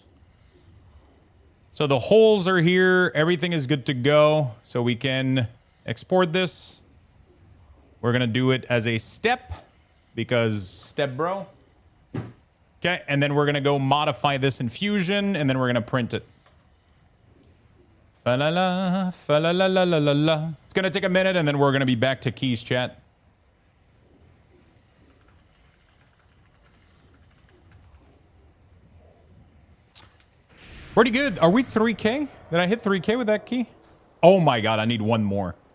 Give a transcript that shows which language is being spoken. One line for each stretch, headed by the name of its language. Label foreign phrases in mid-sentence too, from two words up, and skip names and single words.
English: So the holes are here. Everything is good to go. So we can export this. We're going to do it as a step because step bro. Okay. And then we're going to go modify this in Fusion and then we're going to print it. Fa-la-la, fa-la-la-la-la-la. It's going to take a minute and then we're going to be back to keys chat. Pretty good. Are we 3K? Did I hit 3K with that key? Oh my god, I need one more.